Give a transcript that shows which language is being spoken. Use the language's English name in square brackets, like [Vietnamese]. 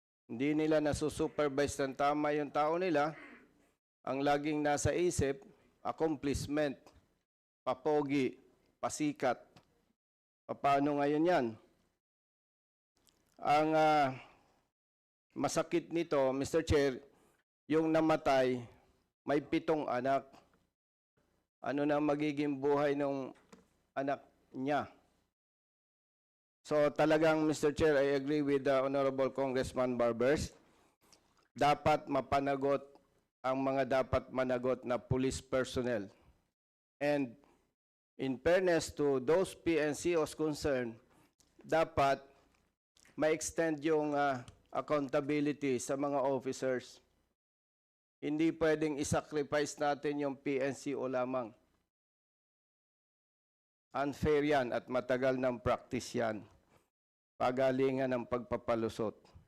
[Filipino] Hindi nila nasusupervise ng tama yung tao nila. Ang laging nasa isip, accomplishment, papogi, pasikat. Paano ngayon yan? Ang masakit nito, Mr. Chair, yung namatay, may 7 anak. Ano na magiging buhay ng anak niya? So talagang, Mr. [English] Chair, I agree with the Honorable Congressman Barbers. [Filipino] Dapat mapanagot ang mga dapat managot na police personnel. [English] And in fairness to those PNCOs concerned, [Filipino] dapat ma-extend yung accountability sa mga officers. Hindi pwedeng isacrifice natin yung PNCO lamang. Unfair yan at matagal ng practice yan. Pagalingan ng pagpapalusot.